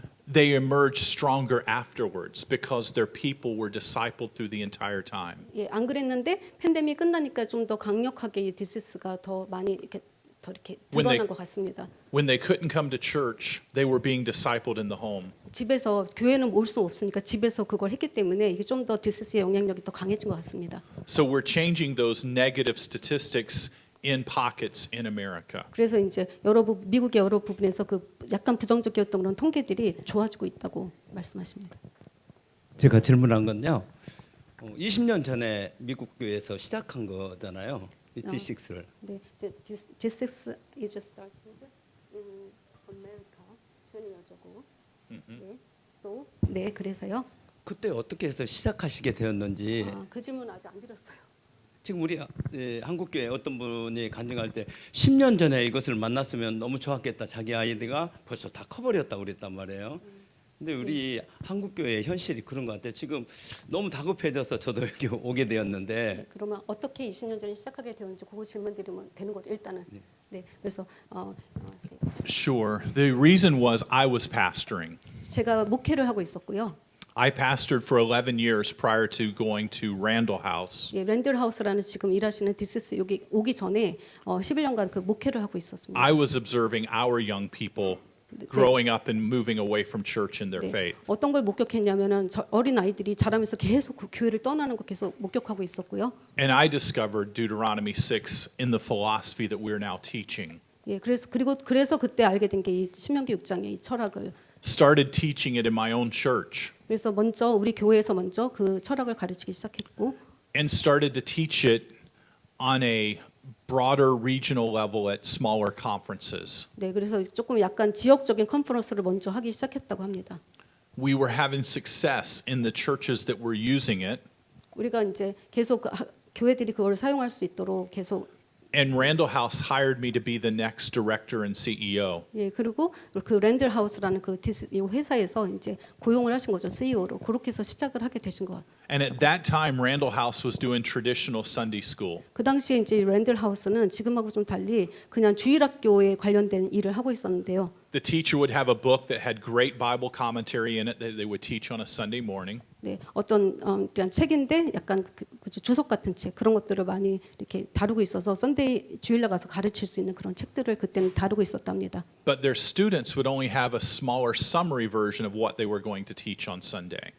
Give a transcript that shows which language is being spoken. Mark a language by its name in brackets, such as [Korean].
[English] They emerged stronger afterwards because their people were discipled through the entire time. [Korean] 예, 안 그랬는데 팬데믹 끝나니까 좀 더 강력하게 이 디시스가 더 많이 이렇게 드러난 것 같습니다. [English] When they couldn't come to church, they were being discipled in the home. [Korean] 집에서 교회는 올 수 없으니까 집에서 그걸 했기 때문에 이게 좀 더 디시스의 영향력이 더 강해진 것 같습니다. [English] So we're changing those negative statistics in pockets in America. [Korean] 그래서 이제 미국의 여러 부분에서 그 약간 부정적이었던 그런 통계들이 좋아지고 있다고 말씀하십니다. 제가 질문한 건요. 20년 전에 미국 교회에서 시작한 거잖아요. 이 D6를. [English] 네, this is started in America 20 years ago. [Korean] 네, so 네, 그래서요. 그때 어떻게 해서 시작하시게 되었는지. 그 질문 아직 안 드렸어요. 지금 우리 한국 교회 어떤 분이 간증할 때 10년 전에 이것을 만났으면 너무 좋았겠다. 자기 아이들가 벌써 다 커버렸다고 그랬단 말이에요. 근데 우리 한국 교회의 현실이 그런 것 같아요. 지금 너무 다급해져서 저도 여기 오게 되었는데. 네, 그러면 어떻게 20년 전에 시작하게 되었는지 그거 질문 드리면 되는 거죠, 일단은. 네, 그래서 [English] Sure. The reason was I was pastoring. [Korean] 제가 목회를 하고 있었고요. [English] I pastored for 11 years prior to going to Randall House. [Korean] 예, 랜들 하우스라는 지금 일하시는 디시스 여기 오기 전에 11년간 그 목회를 하고 있었습니다. [English] I was observing our young people growing up and moving away from church in their [Korean] 네, [English] faith. [Korean] 어떤 걸 목격했냐면은 어린 아이들이 자라면서 계속 그 교회를 떠나는 거 계속 목격하고 있었고요. [English] And I discovered Deuteronomy 6 in the philosophy that we're now teaching. [Korean] 예, 그래서 그때 알게 된 게 이 신명기 6장의 이 철학을 [English] Started teaching it in my own church [Korean] 그래서 먼저 우리 교회에서 먼저 그 철학을 가르치기 시작했고 [English] and started to teach it on a broader regional level at smaller conferences. [Korean] 네, 그래서 조금 약간 지역적인 컨퍼런스를 먼저 하기 시작했다고 합니다. [English] We were having success in the churches that were using it, [Korean] 우리가 이제 계속 교회들이 그걸 사용할 수 있도록 계속 [English] and Randall House hired me to be the next director and CEO. [Korean] 예, 그리고 그 랜들 하우스라는 이 회사에서 이제 고용을 하신 거죠, CEO로. 그렇게 해서 시작을 하게 되신 거. [English] And at that time, Randall House was doing traditional Sunday school. [Korean] 그 당시에 이제 랜들 하우스는 지금하고 좀 달리 그냥 주일학교에 관련된 일을 하고 있었는데요. [English] The teacher would have a book that had great Bible commentary in it that they would teach on a Sunday morning. [Korean] 네, 어떤 그냥 책인데 약간 주석 같은 책 그런 것들을 많이 이렇게 다루고 있어서 썬데이 주일날 가서 가르칠 수 있는 그런 책들을 그때는 다루고 있었답니다. [English] But their students would only have a smaller summary version of what they were going to teach on Sunday.